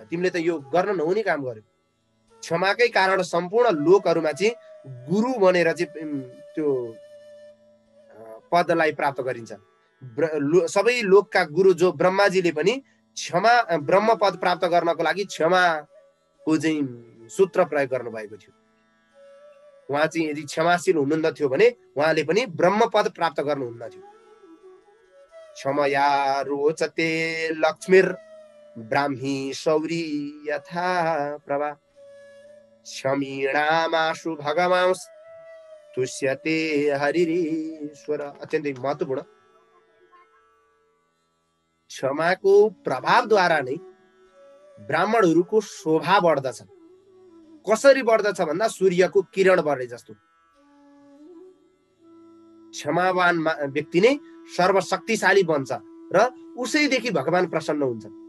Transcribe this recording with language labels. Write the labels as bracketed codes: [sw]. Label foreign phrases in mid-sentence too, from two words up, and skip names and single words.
[ne] तिमीले त यो गर्न नहुने काम गर्यौ। क्षमाकै कारण सम्पूर्ण लोकहरूमा चाहिँ गुरु बनेर चाहिँ त्यो पदलाई प्राप्त गरिन्छ। सबै लोकका गुरु जो ब्रह्माजीले पनि क्षमा ब्रह्म पद प्राप्त गर्नको लागि क्षमाको चाहिँ सूत्र प्रयोग गर्नु भएको थियो। उहाँ चाहिँ यदि क्षमाशील हुनुहुन्न थियो भने उहाँले पनि ब्रह्म पद प्राप्त गर्नुहुन्न थियो। [sa] क्षमया रोचते लक्ष्मीर ब्राह्मी शौरी यथा प्रभा क्षमीणामाशु भगवांस तुष्यते हरिरीश्वर। [ne] अत्यन्तै महत्त्वपूर्ण। क्षमाको प्रभावद्वारा नै ब्राह्मणहरूको शोभा बढ्दछ। कसरी बढ्दछ भन्दा सूर्यको किरण बढे जस्तो। क्षमावान व्यक्ति नै सर्वशक्तिशाली बन्छ र उसैदेखि भगवान प्रसन्न हुन्छ।